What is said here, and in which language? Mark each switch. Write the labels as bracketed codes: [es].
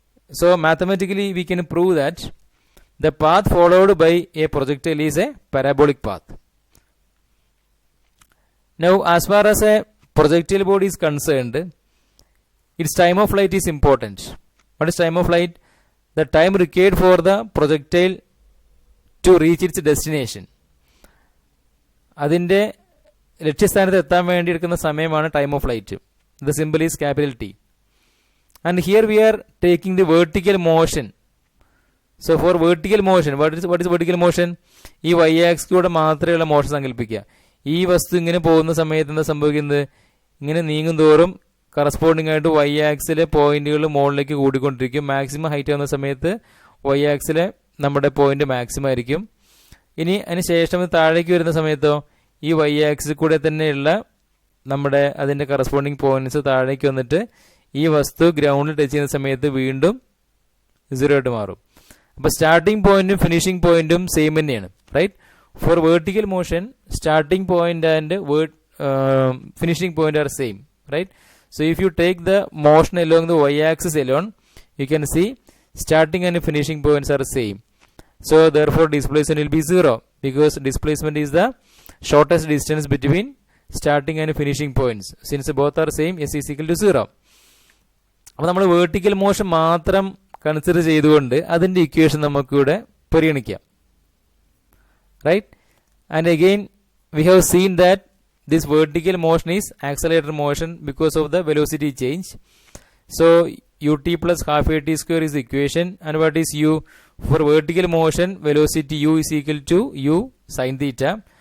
[en] So mathematically we can prove that the path followed by a projectile is a parabolic path. Now as far as a projectile body is concerned, its time of flight is important. What is time of flight? The time required for the projectile to reach its destination. [ml] അതിൻ്റെ ലക്ഷ്യസ്ഥാനത്ത് എത്താൻ വേണ്ടി എടുക്കുന്ന സമയമാണ് time of flight. [en] The symbol is capital T. And here we are taking the vertical motion. So for vertical motion, what is vertical motion? [ml] ഈ Y ആക്സിലൂടെ മാത്രമേയുള്ള motion സങ്കല്പിക്കുക. ഈ വസ്തു ഇങ്ങനെ പോകുന്ന സമയത്ത് എന്താ സംഭവിക്കുന്നത്? ഇങ്ങനെ നീങ്ങും തോറും കറസ്പോണ്ടിങ് ആയിട്ട് വൈ ആക്സിലെ പോയിന്റുകൾ മുകളിലേക്ക് കൂടിക്കൊണ്ടിരിക്കും. മാക്സിമം ഹൈറ്റ് വന്ന സമയത്ത് വൈ ആക്സിലെ നമ്മുടെ പോയിന്റ് മാക്സിമം ആയിരിക്കും. ഇനി അതിന് ശേഷം താഴേക്ക് വരുന്ന സമയത്തോ ഈ വൈ ആക്സിൽ കൂടെ തന്നെയുള്ള നമ്മുടെ അതിൻ്റെ കറസ്പോണ്ടിങ് പോയിന്റ്സ് താഴേക്ക് വന്നിട്ട് ഈ വസ്തു ഗ്രൗണ്ടിൽ ടച്ച് ചെയ്യുന്ന സമയത്ത് വീണ്ടും 0 ആയിട്ട് മാറും. അപ്പോൾ സ്റ്റാർട്ടിംഗ് പോയിന്റും ഫിനിഷിംഗ് പോയിന്റും സെയിം തന്നെയാണ്, right? [en] For vertical motion starting point and finishing point are same, right? So if you take the motion along the y-axis alone, you can see starting and finishing points are same. So therefore displacement will be 0 because displacement is the shortest distance between starting and finishing points. Since both are same, s is equal to 0. [ml] അപ്പോൾ നമ്മൾ vertical motion മാത്രം consider ചെയ്തുകൊണ്ട് അതിൻ്റെ equation നമുക്കിവിടെ പരിഗണിക്കാം, right? [en] And again we have seen that this vertical motion is accelerated motion because of the velocity change. So ut plus half at square is the equation. And what is u? For vertical motion, velocity u is equal to u sin theta.